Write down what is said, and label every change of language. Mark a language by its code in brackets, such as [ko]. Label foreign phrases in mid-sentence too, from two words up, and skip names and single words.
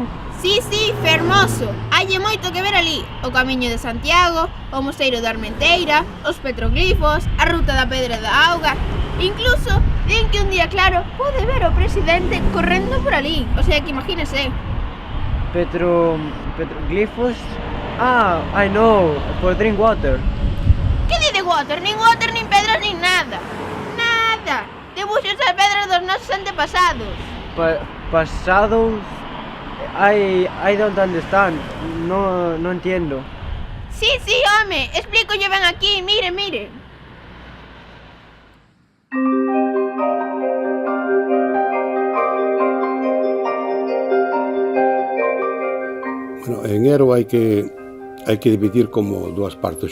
[gl] Sí, fermoso. Hai moito que ver ali. O Camiño de Santiago, o Mosteiro da Armenteira, os petroglifos, a Ruta da Pedra da Auga. Incluso, din que un día claro pode ver o presidente correndo por ali. [es] O sea que imagínese. [gl] Petroglifos? [en] Ah, I know, for drink water. [gl] Que di de water? Nin water, nin pedras, nin nada. Nada. Debuxos e pedras dos nosos antepasados. Pasados? [en] I don't understand. [es] No entiendo. [gl] Sí, home. Explícolle ben aquí. Mire. Bueno, en Ero hai que dividir como dúas partes.